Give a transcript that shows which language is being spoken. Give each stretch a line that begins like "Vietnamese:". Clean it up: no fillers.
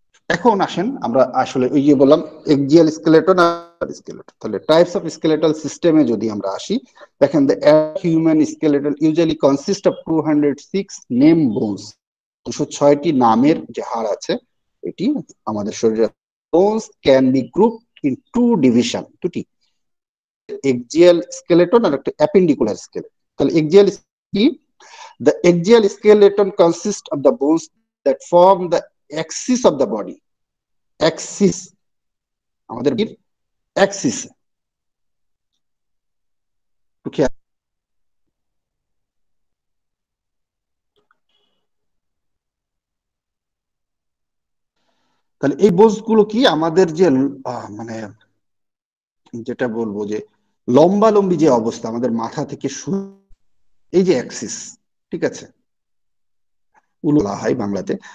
Bangla: এখন আসেন আমরা আসলে ওই যে বললাম এক্সিয়াল স্কেলেটন আর স্কেলেটন, তাহলে টাইপস অফ স্কেলেটাল সিস্টেমে যদি আমরা আসি, দেখেন
English: The human skeleton usually consist of 206 name bones.
Bangla: 206টি নামের যে হাড় আছে এটি আমাদের শরীরে।
English: bones can be grouped in two division, দুটি, axial skeleton
Bangla: আর একটা
English: Appendicular skeleton.
Bangla: তাহলে এক্সিয়াল কি?
English: The axial skeleton consists of the bones that form the axis of the body.
Bangla: Axis, আমাদের axis, তাহলে এই বোনস গুলো কি আমাদের যে মানে যেটা বলবো যে লম্বালম্বি যে অবস্থা আমাদের মাথা থেকে শুরু, এই যে অ্যাক্সিস, ঠিক আছে, বলা হয় বাংলাতে।